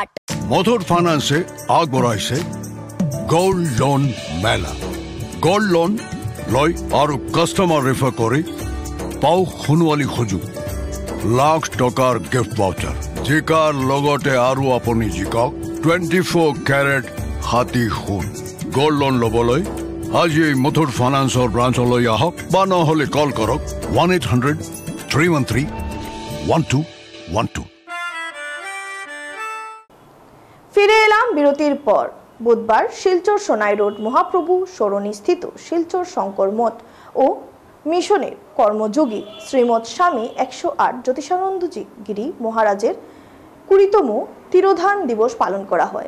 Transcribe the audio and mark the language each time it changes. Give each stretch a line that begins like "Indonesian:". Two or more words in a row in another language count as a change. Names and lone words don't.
Assamese: মধুৰ ফাইনান্সে আগবঢ়াইছে গোল্ড লোন মেলা গোল্ড লোন লয় আৰু কাস্টমাৰ ৰেফাৰ কৰি পাও খুনৱালি খুজু লাখ টকাৰ গিফট ভাউচাৰ জিকাৰ লগতে আৰু আপুনি জিকক 24 ক্যারেট হাতী সোণ গোল্ড লোন ল'বলৈ আজি মথুৰ ফাইনান্সৰ ব্ৰাঞ্চলৈ আহক বা নহ'লে কল কৰক 1-800-313-1212 12.
Bangla: ফিরে এলাম বিরতির পর। বুধবার শিলচর সোনাই রোড মহাপ্রভু সরণী স্থিত শিলচর শঙ্কর মঠ ও মিশনের কর্মযোগী শ্রীমৎ স্বামী 108 জ্যোতিষানন্দজি গিরি মহারাজের 20তম তিরোধান দিবস পালন করা হয়।